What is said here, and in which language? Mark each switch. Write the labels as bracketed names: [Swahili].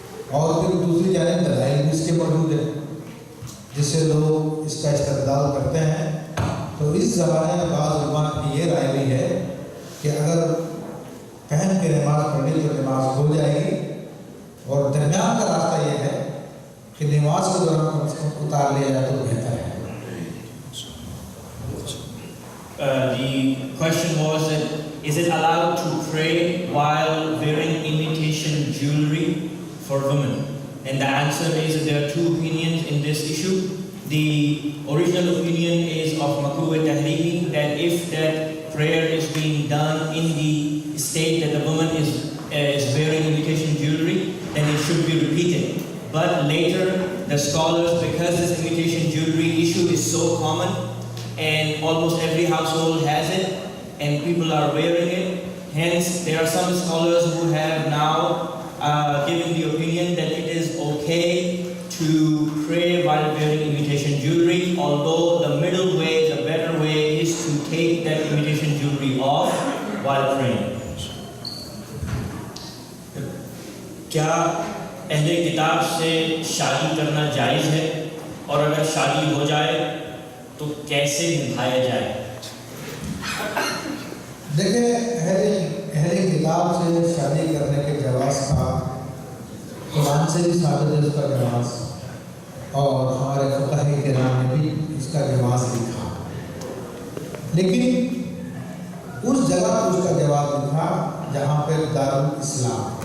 [Urdu] اور پھر دوسری جانب دلائل بھی اس کے موجود ہے جس سے لوگ اس کا استدلال کرتے ہیں۔ تو اس زمانے میں بعض علماء کی یہ رائے بھی ہے کہ اگر پہن کے نماز پڑھی تو نماز ہو جائے گی، اور درمیان کا راستہ یہ ہے کہ نماز کے دوران اتار لیا جائے تو بہتر ہے۔ [English] The question was that is it allowed to pray while wearing imitation jewelry for women? And the answer is that there are two opinions in this issue. The original opinion is of makruh tahrimi, that if that prayer is being done in the state that the woman is wearing imitation jewelry, then it should be repeated. But later the scholars, because this imitation jewelry issue is so common and almost every household has it and people are wearing it, hence there are some scholars who have now given the opinion that it is okay to pray while wearing imitation jewelry, although the middle way, the better way is to take that imitation jewelry off while praying. [Urdu] کیا اہل کتاب سے شادی کرنا جائز ہے، اور اگر شادی ہو جائے تو کیسے نبھایا جائے؟ دیکھیں، اہل کتاب سے شادی کرنے کے جواز کا قرآن سے بھی ثابت ہے اس کا جواز، اور ہمارے فقہ کرام نے بھی اس کا جواز لکھا، لیکن اس جگہ پر اس کا جواز لکھا جہاں پہ دارالاسلام،